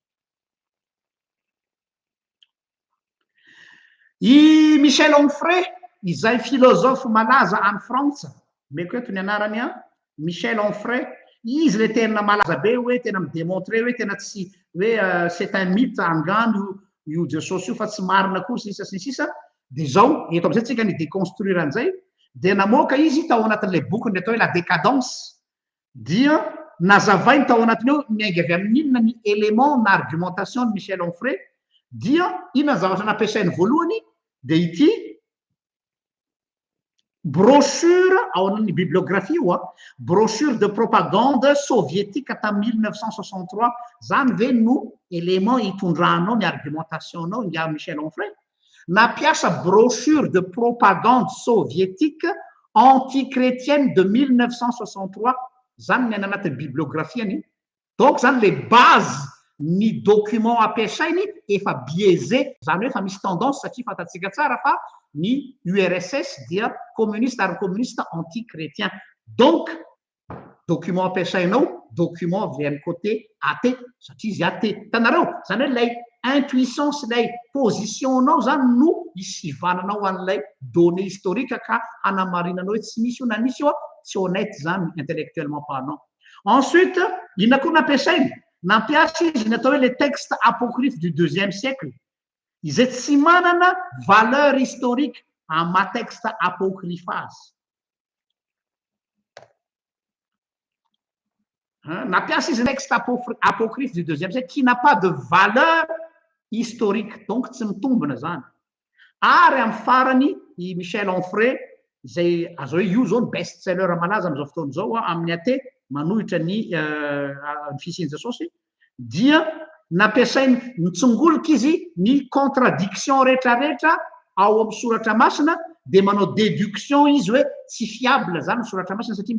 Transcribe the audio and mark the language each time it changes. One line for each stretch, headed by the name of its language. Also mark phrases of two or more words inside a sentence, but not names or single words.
Malagasy: I Michel Onfray izay philosophe malaza any Frantsa, meko eto ny anarany Michel Onfray, izy le tena malaza be hoe tena midémontré hoe tena tsy hoe
French: c'est un mythe
Malagasy: angano io Jesosy io fa tsy marina koa sisa sy sisa. De zao eto am'izay tsika ny déconstruire an'izay de namoaka izy tao anatin'ilay bokyny atao hoe la décadence dia nazavainy tao anatiny eo miainga avy amin'inona ny élément na
French: argumentation de
Malagasy: Michel Onfray dia inona zavatra nampiasainy voalohany de ity brochure ao amin'ny bibliographie io
French: brochure de propagande soviétique
Malagasy: tamin'ny 1963 zany ve no élément hitondranao ny argumentationao nga Michel Onfray. Napiasa
French: brochure de propagande soviétique anti-chrétienne de 1963
Malagasy: zany ny anatin'ny bibliographieny. Donc zany
French: le base
Malagasy: ny document ampiasainy efa biaisé, zany hoe fa misy tendance satria fantatsika tsara fa ny URSS dia communiste ary communiste anti-chrétien. Donc document ampiasainao document avy amin'ny
French: côté athée
Malagasy: satria izy athée. Tanareo zany hoe lay intuition sy lay positionnao zany no isivananao an'ilay
French: données historique
Malagasy: ka hanamarinanao hoe tsy misy io na misy io tsy honnête zany
French: intellectuellement parlant.
Malagasy: Ensuite inona koa nampiasainy, nampiasa izy ny atao hoe
French: les textes apocryphes du 2e siècle
Malagasy: izay tsy manana
French: valeur historique en ma texte apocryphase.
Malagasy: Napiasa izy
French: texte apocryphe du 2e siècle qui n'a pas de valeur historique, donc
Malagasy: tsy mitombona zany. ary amin'ny farany i Michel Onfray izay azo hoe io zao ny
English: best seller
Malagasy: malaza amin'izao fotoana zao amin'ny ate manohitra ny fisiany Jesosy dia nampiasainy nitsongoloka izy ny contradiction rehetrarehetra ao amin'ny soratra masina dia manao déduction izy hoe tsy fiable zany ny soratra masina satria